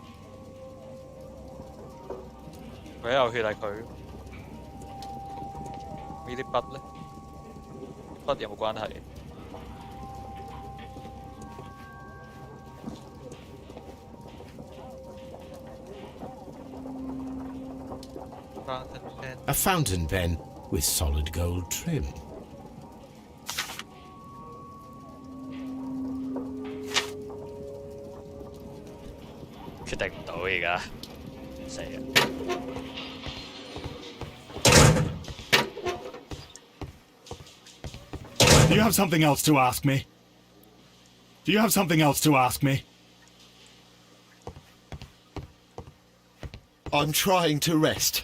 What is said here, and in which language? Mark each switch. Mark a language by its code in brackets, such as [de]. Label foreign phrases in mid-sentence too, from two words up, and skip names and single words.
[yue] 唯一有血係佢。呢啲筆呢？筆有冇關係？ [en] A fountain pen with solid gold trim. [yue] 決定唔到而家，死啊！ [en] Do you have something else to ask me? Do you have something else to ask me? I'm trying to rest.